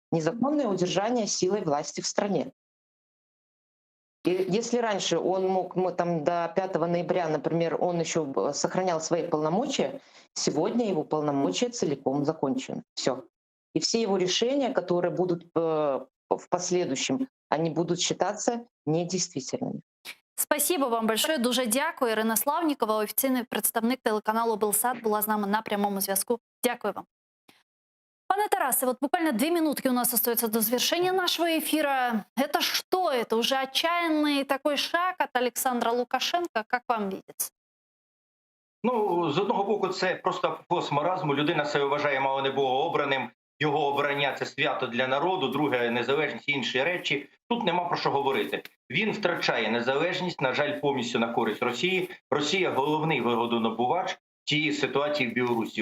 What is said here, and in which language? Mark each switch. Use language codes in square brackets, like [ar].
[ru] Незаконное удержание силой власти в стране. И если раньше он мог, там до 5 ноября, например, он еще сохранял свои полномочия, сегодня его полномочия целиком закончены. Все. И все его решения, которые будут в последующем, они будут считаться недействительными. Спасибо вам большое. [uk] Дуже дякую. Ірина Славнікова, офіційний представник телеканалу Белсат, була з нами на прямому зв'язку. Дякую вам. [ru] Пане Тарасе, вот буквально 2 минутки у нас остается до завершения нашего эфира. Это что? Это уже отчаянный такой шаг от Александра Лукашенко? Как вам видится? [uk] Ну, з одного боку, це просто апофеоз маразму. Людина себе вважає мало не богообраним. Його обрання – це свято для народу. Друге – незалежність і інші речі. Тут нема про що говорити. Він втрачає незалежність, на жаль, повністю на користь Росії. Росія – головний вигодонабувач цієї ситуації в Білорусі.